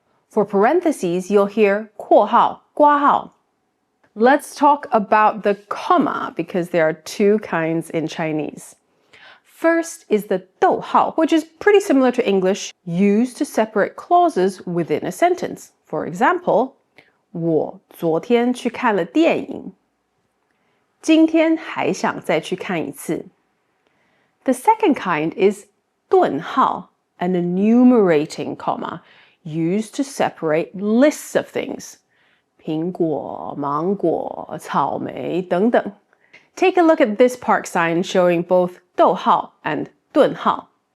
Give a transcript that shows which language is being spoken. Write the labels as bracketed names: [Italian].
[English] For parentheses, you'll hear 括号括号. Let's talk about the comma, because there are two kinds in Chinese. First is the 逗号, which is pretty similar to English, used to separate clauses within a sentence. [Chinese] For example, 我昨天去看了电影今天还想再去看一次. [English] The second kind is 顿号, an enumerating comma, used to separate lists of things. [Chinese] 苹果、芒果、草莓等等. [English] Take a look at this park sign showing both 逗号 and 顿号.